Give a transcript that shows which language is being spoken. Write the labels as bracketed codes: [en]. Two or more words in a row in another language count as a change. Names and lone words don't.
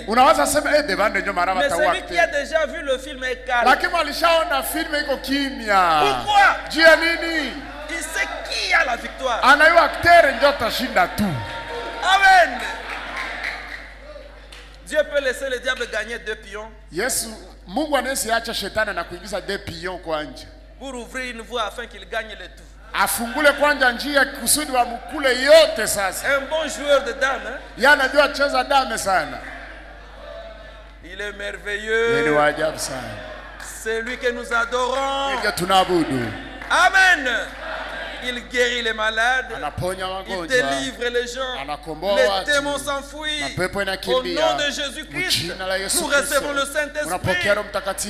[fr] Mais celui qui a déjà vu le film est calme. Pourquoi? Il sait qui a la victoire. Amen. Dieu peut laisser le diable gagner 2 pions. [sw] Mungu anaweza acha shetani na kuingiza 2 pions kwa nje. [fr] Pour ouvrir une voie afin qu'il gagne le tout. [sw] Afungule kwanza njia kusudi wa mkule yote sasa. [fr] Un bon joueur de dames, hein? [sw] Yeye anajua cheza dame sana. [fr] Il est merveilleux. [sw] Ni wa ajabu sana. [fr] C'est lui que nous adorons. [sw] Yeye tunaabudu. [fr] Amen. Il guérit les malades. Il délivre les gens. Les démons s'enfuient. Au nom de Jésus-Christ, nous recevons le Saint-Esprit.